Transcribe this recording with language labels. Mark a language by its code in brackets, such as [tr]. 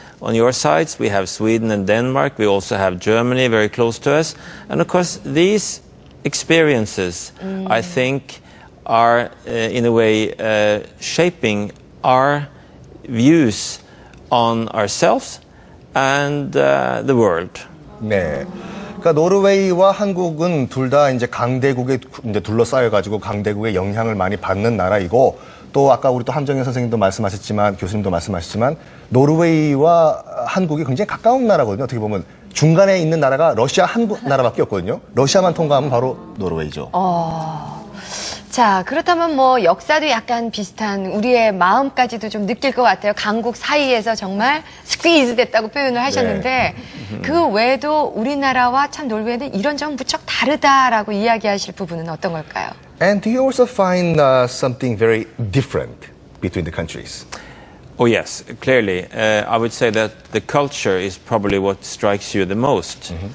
[en] On your sides, we have Sweden and Denmark. We also have Germany very close to us. And of course, these experiences, I think, are in a way shaping our views on ourselves and the world. [ko] 네. 그러니까 노르웨이와 한국은 둘 다 이제 강대국에 이제 둘러싸여 가지고 강대국의 영향을 많이 받는 나라이고 또 아까 우리 또 함정현 선생님도 말씀하셨지만 교수님도 말씀하셨지만 노르웨이와 한국이 굉장히 가까운 나라거든요. 어떻게 보면 중간에 있는 나라가 러시아 한 나라밖에 없거든요. 러시아만 통과하면 바로 노르웨이죠. 자, 그렇다면 뭐 역사도 약간 비슷한 우리의 마음까지도 좀 느낄 것 같아요. 강국 사이에서 정말 스퀴즈 됐다고 표현을 하셨는데 그 외에도 우리나라와 참 노르웨이는 이런 점 무척 다르다라고 이야기하실 부분은 어떤 걸까요? [en] And do you also find something very different between the countries? Oh, yes, clearly. I would say that the culture is probably what strikes you the most.